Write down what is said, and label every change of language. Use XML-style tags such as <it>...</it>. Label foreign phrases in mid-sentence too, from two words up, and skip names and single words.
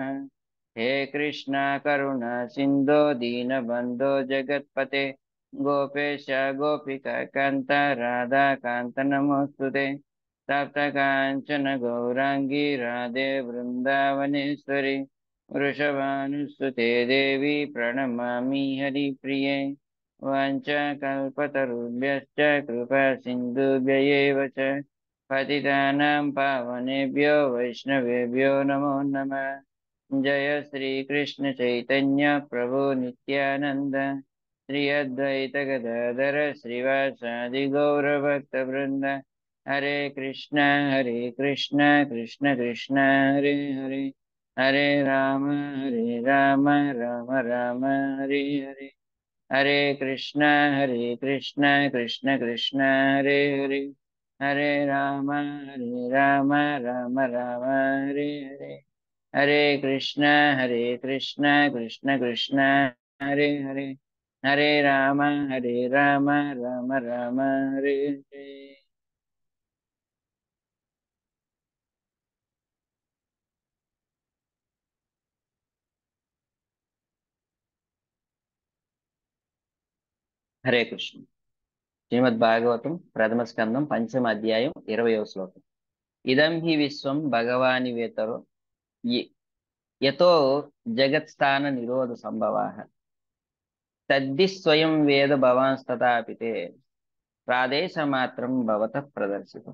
<sa>హే కృష్ణ కరుణా సింధో దీనబంధో జగత్పతే గోపేశ గోపిక కాంత రాధా కాంత నమోస్తుతే. తప్త కాంచన గౌరాంగి రాధే బృందావనేశ్వరి వృషభానుసుతే దేవి ప్రణమామి హరిప్రియే. వాంఛాకల్పతరుభ్యశ్చ కృపా సింధుభ్యయేవ చ పతితానాం పావనేభ్యో వైష్ణవేభ్యో నమో నమః. జయ శ్రీ కృష్ణ చైతన్య ప్రభు నిత్యానంద శ్రీ అద్వైత గదాధర శ్రీవాసాది గౌరభక్త బృంద. హరే కృష్ణ కృష్ణ కృష్ణ హరే హరే హరే రామ రామ రామ హరే హరే. హరే కృష్ణ కృష్ణ కృష్ణ హరే హరే హరే రామ రామ రామ హరే హరే. హరే కృష్ణ కృష్ణ కృష్ణ హరే హరే హరే రామ రామ రామ హరే హరే. హరే కృష్ణ.</sa> <te>శ్రీమద్ భాగవతం ప్రథమ స్కందం పంచమ అధ్యాయం 20వ శ్లోకం.</te> <sa>ఇదం హి విశ్వం భగవాని వేతరో యతో జగత్స్థాన నిరోధ సంభవాః తద్ధి స్వయం వేద భవాంస్తథాపితే ప్రాదేశమాత్రం భవతః ప్రదర్శితం.</sa>